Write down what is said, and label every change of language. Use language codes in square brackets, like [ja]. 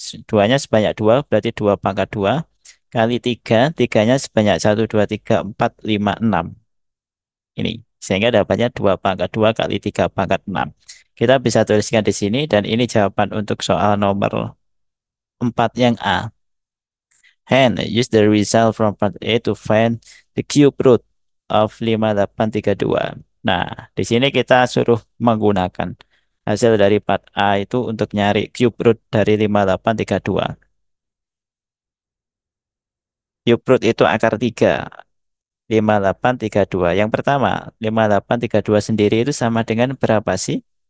[id] Duanya sebanyak dua, berarti dua pangkat dua. Kali tiga, tiganya sebanyak satu, dua, tiga, empat, lima, enam. Ini. Sehingga dapatnya dua pangkat dua kali tiga pangkat enam. Kita bisa tuliskan di sini, dan ini jawaban untuk soal nomor 4 yang A. [en] Hence, use the result from part A to find the cube root of 5832. [id] Nah, di sini kita suruh menggunakan hasil dari part A itu untuk nyari cube root dari 5832. Cube root itu akar 3, 5832. Yang pertama, 5832 sendiri itu sama dengan berapa sih?